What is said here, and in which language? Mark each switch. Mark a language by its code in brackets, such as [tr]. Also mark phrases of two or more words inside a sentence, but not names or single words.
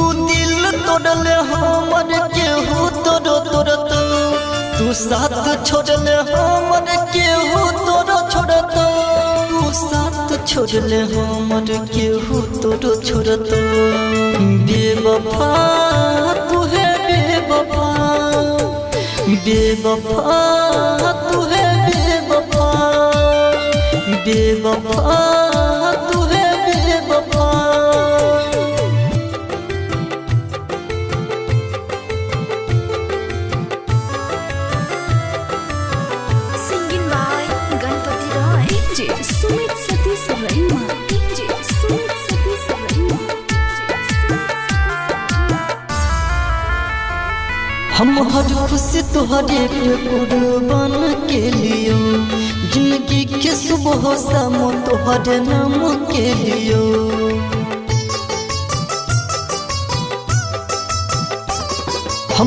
[bho] दिल तोड़ले हमर केहू तोड़ो तोड़तो तू साथ छोड़ले हमर केहू तोड़ो छोड़तो तू साथ छोड़ले हमर केहू तोड़ो छोड़तो बेवफा तू है बेवफा बेवफा तू है बेवफा बेवफा तू है बेवफा [en] Singing by Ganpati Roy. DJ Sumit Satish Verma. DJ Sumit Satish Verma. [bho] हम हर खुशी तुहरे पे कुर्बान के लियो जिंदगी के सुबह शाम तुहरे नाम के लियो हम